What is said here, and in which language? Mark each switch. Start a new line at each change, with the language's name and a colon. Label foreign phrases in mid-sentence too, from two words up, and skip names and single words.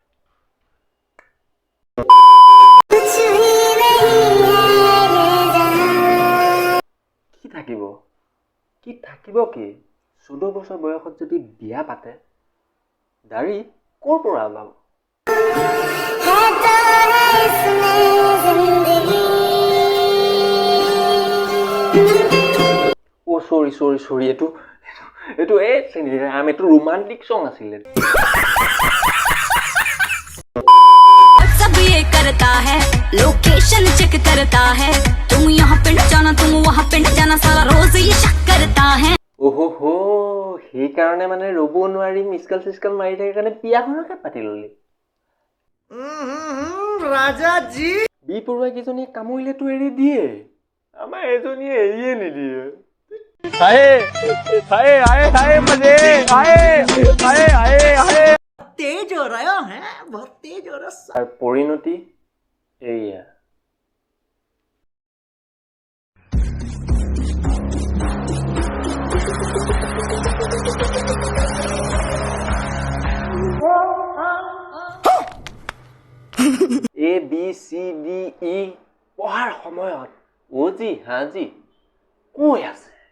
Assamese: কি থাকিব কি 14 বছৰ বয়সত যদি বিয়া পাতে দাড়ি ক'ৰ পৰা ওলাব? ও সৰি এইটো এই চেনিৰাম, এইটো ৰোমান্টিক সং আছিলে।
Hindi: सब ये करता है लोकेशन चेक करता है तुम यहाँ पिंड जाना तुम वहाँ पिंड जाना सारा रोज ये शक करता है।
Assamese: ওহো সেইকাৰণে মানে ৰ'ব নোৱাৰি মিছকাল চিছকাল মাৰি থাকে কাৰণে বিয়াখনকে পাতি ল'লি। ৰাজাজী বি পৰুৱা কেইজনীয়ে কামুৰিলেতো এৰি দিয়ে, আমাৰ এজনীয়ে এৰিয়ে নিদিয়ে।
Hindi: तेज हो रहा है, बहुत तेज हो रहा है।
Assamese: আর পরিণতি এইয়া। এ বি চি ডি ই পঢ়াৰ সময়ত অজি হাজি কৈ আছে।